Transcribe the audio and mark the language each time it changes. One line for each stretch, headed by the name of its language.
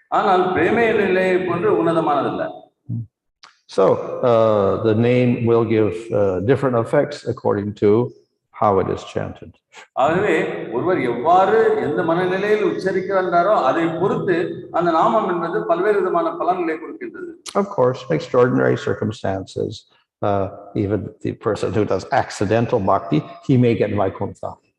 Tamil: ஆனால் பிரேமை நிலையை போன்று உன்னதமானதல்ல.
English: So the name will give different effects according to how it is chanted.
Tamil: ஆகவே ஒருவர் எவ்வாறு எந்த மனநிலையில் உச்சரிக்கிறாரோ அதை பொறுத்து அந்த நாமம் என்பது பல்வேறு விதமான பலன்களை கொடுக்கின்றது.
English: Of course, in extraordinary circumstances, even the person who does accidental bhakti, he may get vaikuntha.